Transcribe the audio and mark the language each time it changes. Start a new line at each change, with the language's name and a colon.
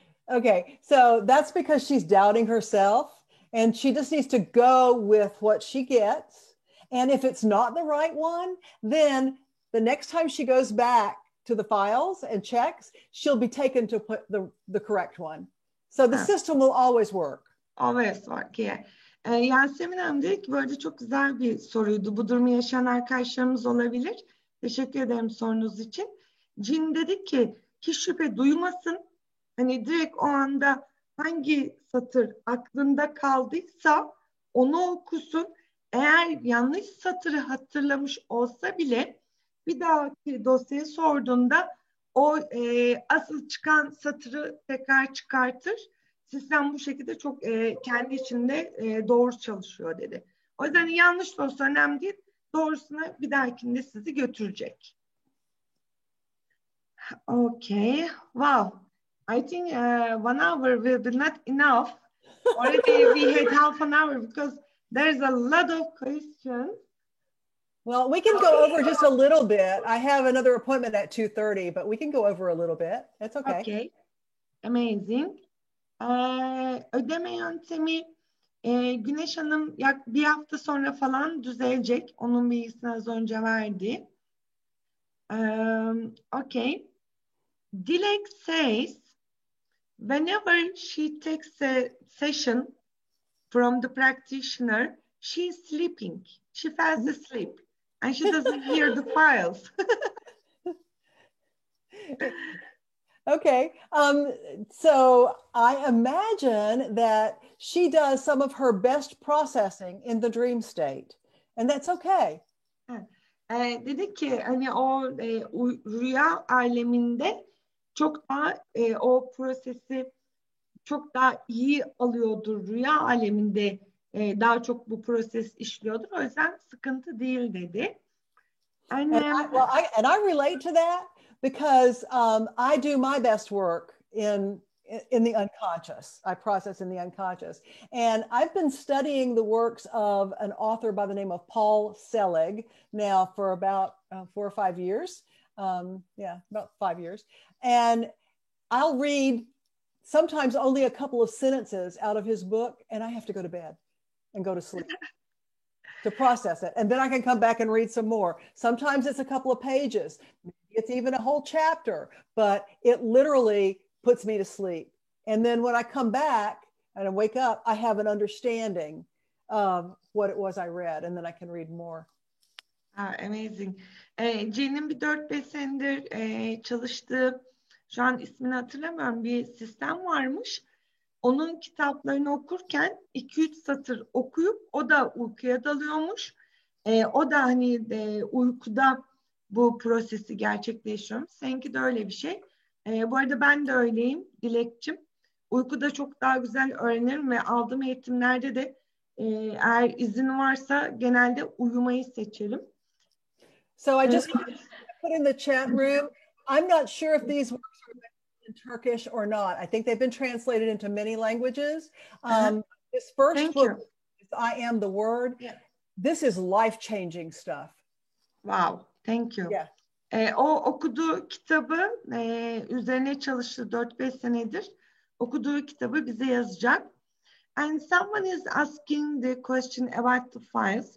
English: Okay, so that's because she's doubting herself and she just needs to go with what she gets. And if it's not the right one, then the next time she goes back to the files and checks, she'll be taken to put the correct one. So the system will always work. Always work, yeah.
Turkish: Yasemin Hanım dedi ki böyle çok güzel bir soruydu. Bu durumu yaşayan arkadaşlarımız olabilir. Teşekkür ederim sorunuz için. Cin dedi ki hiç şüphe duymasın. Hani direkt o anda hangi satır aklında kaldıysa onu okusun. Eğer yanlış satırı hatırlamış olsa bile bir dahaki dosyayı sorduğunda o asıl çıkan satırı tekrar çıkartır. Sistem bu şekilde çok kendi içinde doğru çalışıyor dedi. O yüzden yanlış da olsa önemli değil. Doğrusuna bir dahakinde sizi götürecek.
English: Okay. Wow. I think 1 hour will be not enough. Already we had half an hour because there's a lot of questions. Well, we can go over just a little bit. I have another appointment at 2:30, but we can go over a little bit. It's okay. Okay. Amazing.
Turkish: Ödeme yöntemi Güneş Hanım bir hafta sonra falan düzelecek. Onun bilgisini az önce verdi.
English: Okay. Dilek says whenever she takes a session from the practitioner, she's sleeping. She falls asleep and she doesn't hear the files. Okay, so I imagine that she does some of her best processing in the dream state, and that's okay.
Turkish: Dedi ki hani o rüya aleminde çok daha o prosesi çok daha iyi alıyordur. Rüya aleminde daha çok bu proses işliyordur. O yüzden sıkıntı değil dedi.
English: And I relate to that because I do my best work in the unconscious. I process in the unconscious. And I've been studying the works of an author by the name of Paul Selig now for about 4 or 5 years. About 5 years. And I'll read sometimes only a couple of sentences out of his book, and I have to go to bed and go to sleep to process it. And then I can come back and read some more. Sometimes it's a couple of pages. Maybe it's even a whole chapter, but it literally puts me to sleep. And then when I come back and I wake up, I have an understanding of what it was I read, and then I can read more. Amazing.
Turkish: Jean'in bir 4-5 senedir çalıştığı, şu an ismini hatırlamıyorum, bir sistem varmış. Onun kitaplarını okurken 2-3 satır okuyup o da uykuya dalıyormuş. O da hani uykuda bu prosesi gerçekleştiriyormuş. Seninki de öyle bir şey. Bu arada ben de öyleyim Dilekçim. Uykuda çok daha güzel öğrenirim ve aldığım eğitimlerde de eğer izin varsa genelde uyumayı seçerim.
English: So I just put in the chat room. I'm not sure if these works are in Turkish or not. I think they've been translated into many languages. This first book, I Am the Word. Yeah. This is life-changing stuff. Wow, thank you. Yeah.
Turkish: O okuduğu kitabı üzerine çalıştı 4-5 senedir. Okuduğu kitabı bize yazacak.
English: And someone is asking the question about the files.